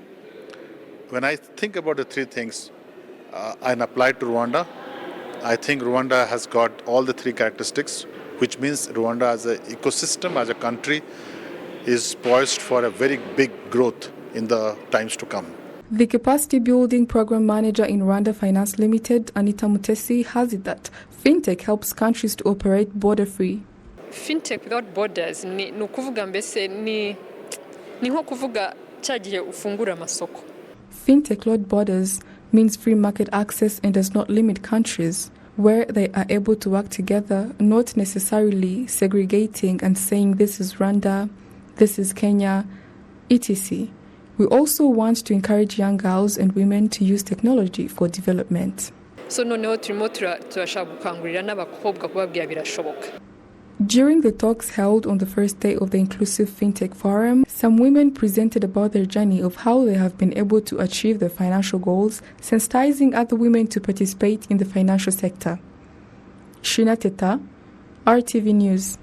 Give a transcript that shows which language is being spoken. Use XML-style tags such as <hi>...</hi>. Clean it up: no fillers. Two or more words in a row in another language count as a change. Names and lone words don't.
<en>When I think about the three things and apply to Rwanda, I think Rwanda has got all the three characteristics, which means Rwanda as an ecosystem, as a country, is poised for a very big growth in the times to come. The Capacity Building Program Manager in Rwanda Finance Limited, Anita Mutesi, has it that fintech helps countries to operate border-free. Fintech without borders</en> <rw>ni ukuvuga mbese ni nko kuvuga cyagiye ufungura amasoko.</rw> <en>Fintech without borders means free market access and does not limit countries, where they are able to work together, not necessarily segregating and saying this is Rwanda, this is Kenya, etc. We also want to encourage young girls and women to use technology for development.</en> <rw>So noneho turimo turashaka gukangurira n'abakobwa kubabwira birashoboka.</rw> <en>During the talks held on the first day of the Inclusive FinTech Forum, some women presented about their journey of how they have been able to achieve their financial goals, sensitizing other women to participate in the financial sector. Shina Teta, RTV News.</en>